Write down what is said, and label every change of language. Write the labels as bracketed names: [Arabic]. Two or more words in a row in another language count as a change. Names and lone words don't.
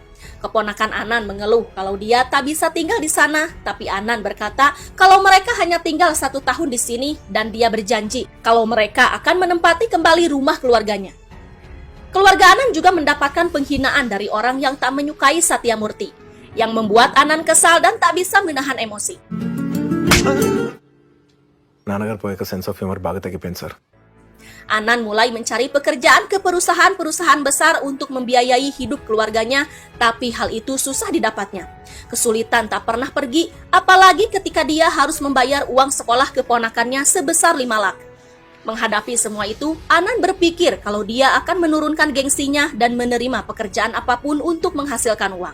[Indonesian] Keponakan Anand mengeluh kalau dia tak bisa tinggal di sana, tapi Anand berkata kalau mereka hanya tinggal 1 tahun di sini dan dia berjanji kalau mereka akan menempati kembali rumah keluarganya. Keluarga Anand juga mendapatkan penghinaan dari orang yang tak menyukai Satya Murti, yang membuat Anand kesal dan tak bisa menahan emosi. [Telugu] నాన్నగారు పోయాక [English] sense of humour [Telugu] బాగా తగ్గిపోయింది సార్. [Indonesian] Anand mulai mencari pekerjaan ke perusahaan-perusahaan besar untuk membiayai hidup keluarganya, tapi hal itu susah didapatnya. Kesulitan tak pernah pergi, apalagi ketika dia harus membayar uang sekolah keponakannya sebesar 5 lakh. Menghadapi semua itu, Anand berpikir kalau dia akan menurunkan gengsinya dan menerima pekerjaan apapun untuk menghasilkan uang.